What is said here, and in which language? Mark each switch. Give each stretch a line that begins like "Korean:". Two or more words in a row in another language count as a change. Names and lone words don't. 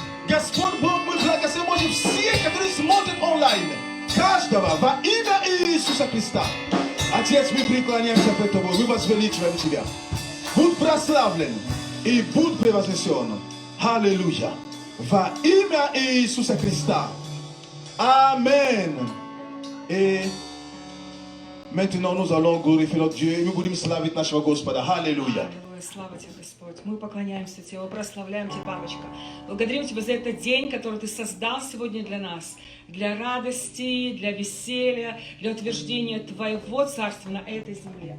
Russian: Господь Бог, мы благословим всех, которые смотрят онлайн. Каждого во имя Иисуса Христа. Отец, мы преклоняемся пред Тобой, мы возвеличиваем Тебя. Будь прославлен и будь превознесен. Аллилуйя. Во имя Иисуса Христа.
French: Amen. Et maintenant nous allons glorifier notre Dieu.
Russian: Мы будем славить нашего Господа. Аллилуйя. Слава Тебе, Господь. Мы поклоняемся Тебе, мы прославляем Тебя, Папочка. Благодарим Тебя за этот день, который Ты создал сегодня для нас. Для радости, для веселья, для утверждения Твоего Царства на этой земле.